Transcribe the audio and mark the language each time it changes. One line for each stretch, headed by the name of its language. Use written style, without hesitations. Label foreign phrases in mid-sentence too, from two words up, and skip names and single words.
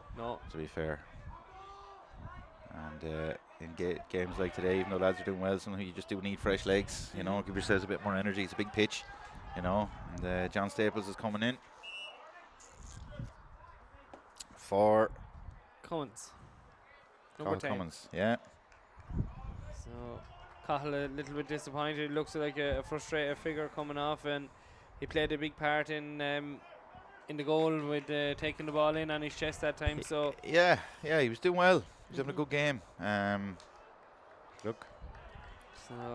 English: To be fair. And in games like today, even though lads are doing well, sometimes you just do need fresh legs, you know, give yourselves a bit more energy. It's a big pitch, you know, and John Staples is coming in for Cummins. Cathal Cummins, yeah. So Cathal a little bit disappointed. Looks like a frustrated figure coming off, and he played a big part in the goal with taking the ball in on his chest that time. So yeah, he was doing well. He was having a good game. Look. So